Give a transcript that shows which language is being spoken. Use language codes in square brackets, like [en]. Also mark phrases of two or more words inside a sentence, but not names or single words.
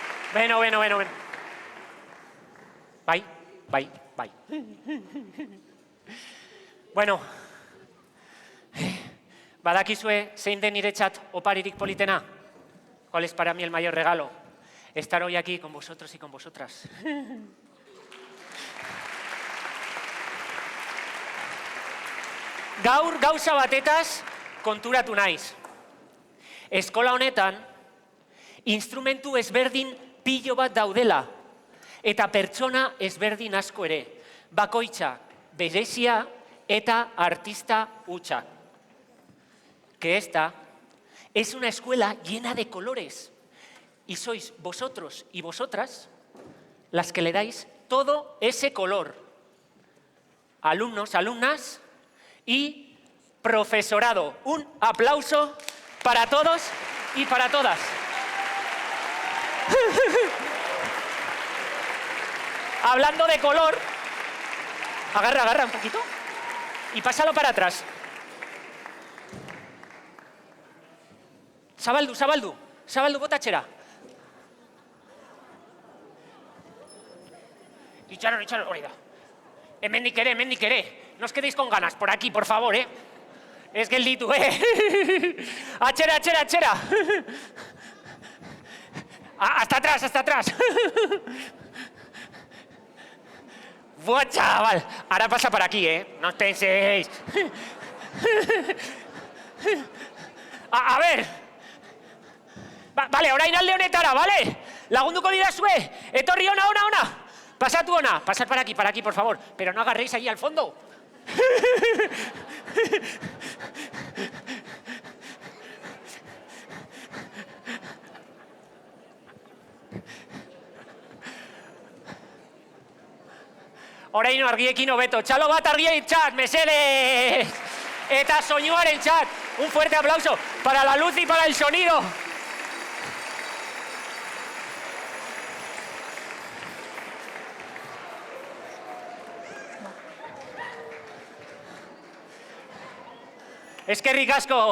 [eu] Bueno. Bai. Bueno, badakizue zein den niretzat oparirik politena? [es] ¿Cuál es para mí el mayor regalo? Estar hoy aquí con vosotros y con vosotras. [eu] Gaur gauza batetaz konturatu naiz. Eskola honetan, instrumentu ezberdin pilo bat daudela, eta pertsona ezberdin asko ere, bakoitza, berezia eta artista hutsa. [es] Que esta es una escuela llena de colores, y sois vosotros y vosotras las que le dais todo ese color. Alumnos, alumnas y profesorado. Un aplauso para todos y para todas. Hablando de color, agarra un poquito y pásalo para atrás. [eu] Zabaldu, botatxera. Itxaron, hori da. Hemendik ere. [es] No os quedéis con ganas, por aquí, por favor, [eu] Ez gelditu, Atxera. [es] Hasta atrás. Buah, chaval. Ahora pasa por aquí, No os penséis. A ver. Vale, [eu] orain alde honetara, vale? Lagunduko didazue. Etorri ona. Pasatu ona. [es] Pasad para aquí, por favor. Pero no agarréis ahí al fondo. [eu] Oraino argiekin hobeto. Txalo bat argien txat, mesedes. Eta soinuaren txat. [es] Un fuerte aplauso para la luz y para el sonido. [eu] Eskerrik asko.